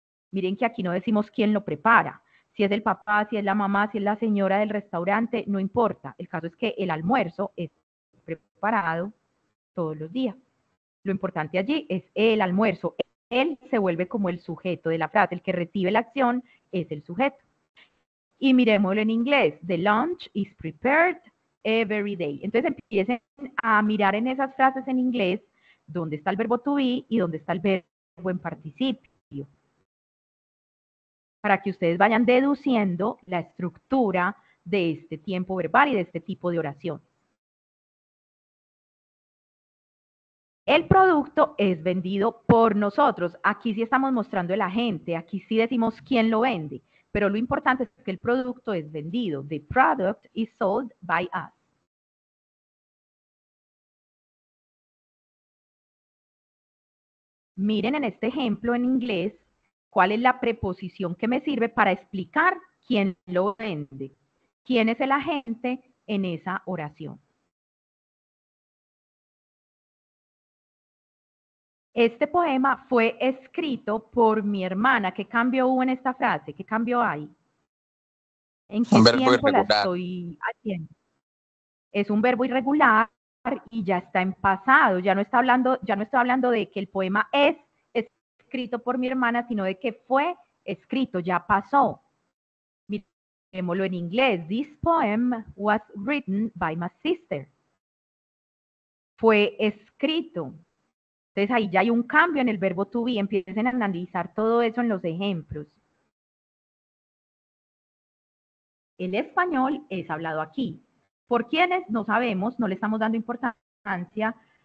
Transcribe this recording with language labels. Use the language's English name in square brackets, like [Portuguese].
[Spanish] Miren que aquí no decimos quién lo prepara. Si es el papá, si es la mamá, si es la señora del restaurante, no importa. El caso es que el almuerzo es preparado todos los días. Lo importante allí es el almuerzo. Él se vuelve como el sujeto de la frase. El que recibe la acción es el sujeto. Y miremoslo en inglés. [English] The lunch is prepared every day. [Spanish] Entonces empiecen a mirar en esas frases en inglés dónde está el verbo to be y dónde está el verbo en participio. Para que ustedes vayan deduciendo la estructura de este tiempo verbal y de este tipo de oración. El producto es vendido por nosotros. Aquí sí estamos mostrando el agente, aquí sí decimos quién lo vende, pero lo importante es que el producto es vendido. [English] The product is sold by us. [Spanish] Miren en este ejemplo en inglés cuál es la preposición que me sirve para explicar quién lo vende, quién es el agente en esa oración. Este poema fue escrito por mi hermana. ¿Qué cambio hubo en esta frase? ¿Qué cambio hay? ¿En qué tiempo la estoy haciendo? Es un verbo irregular y ya está en pasado. Ya no estoy hablando de que el poema es escrito por mi hermana, sino de que fue escrito, ya pasó. Miremoslo en inglés. [English] This poem was written by my sister. [Spanish] Fue escrito. Entonces ahí ya hay un cambio en el verbo to be. Empiecen a analizar todo eso en los ejemplos. El español es hablado aquí. Por quienes no sabemos, no le estamos dando importancia.